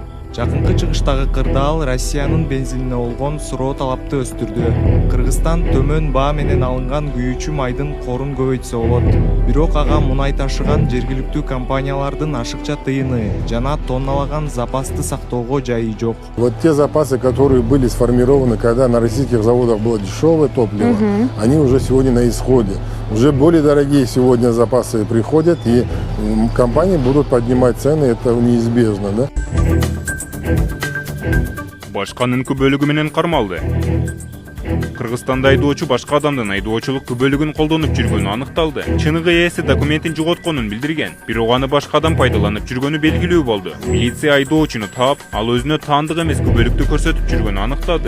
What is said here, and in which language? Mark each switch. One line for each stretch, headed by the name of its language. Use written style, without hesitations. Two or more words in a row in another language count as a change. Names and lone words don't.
Kyrgyz: Жакынкы чыгыштагы кырдаал Россиянын бензинине болгон суроо талапты өстүрдү. Кыргызстан төмөн баа менен алынган күйүүчү майдын корун көбөйтсө болот. Бирок ага мунай ташыган жергиликтүү компаниялардын ашыкча тыйыны жана тонналаган запасты сактоого жайы жок.
Russian: Вот те запасы, которые были сформированы, когда на российских заводах было дешевое топливо, они уже сегодня на исходе. Уже более дорогие сегодня запасы приходят, и компании будут поднимать цены, это неизбежно, да?
Kyrgyz: Башканын күбөлүгү менен кармалды. Кыргызстанда айдоочу башка адамдын айдоочулук күбөлүгүн колдонуп жүргөнү аныкталды. Чыныгы ээси документин жоготконун билдирген, бирок аны башка адам пайдаланып жүргөнү белгилүү болду. Милиция айдоочуну таап, ал өзүнө таандык эмес күбөлүктү көрсөтүп жүргөнү аныктады.